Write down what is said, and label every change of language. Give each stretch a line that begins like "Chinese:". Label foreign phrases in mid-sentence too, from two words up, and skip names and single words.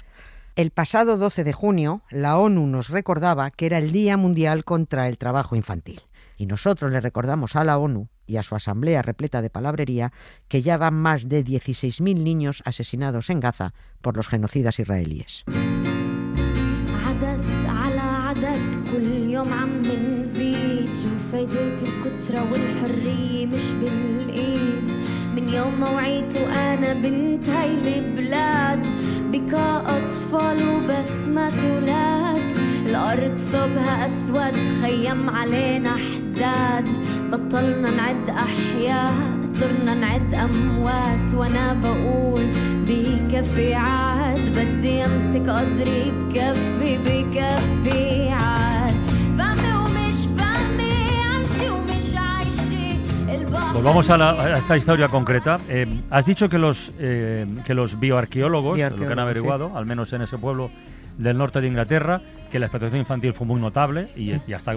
Spanish: El pasado 12 de junio, la ONU nos recordaba que era el Día Mundial contra el Trabajo Infantil. Y nosotros le recordamos a la ONU y a su asamblea repleta de palabrería que ya van más de 16.000 niños asesinados en Gaza por los genocidas israelíes.
Arabic: اليوم عم نزيد شوف فايدة الكترة والحرية مش بالإيد من يوم ما وعيت وأنا بنت هاي البلاد بكاء أطفال وبسمة أولاد الأرض صوبها أسود خيم علينا حداد بطلنا نعد أحياء صرنا نعد أموات وأنا بقول بكفي عاد بدي أمسك قدري بكفي عاد.
Spanish: Volvamos a esta historia concreta. Has dicho que los bioarqueólogos, lo que han averiguado, al menos en ese pueblo del norte de Inglaterra, que la explotación infantil fue muy notable y ya está.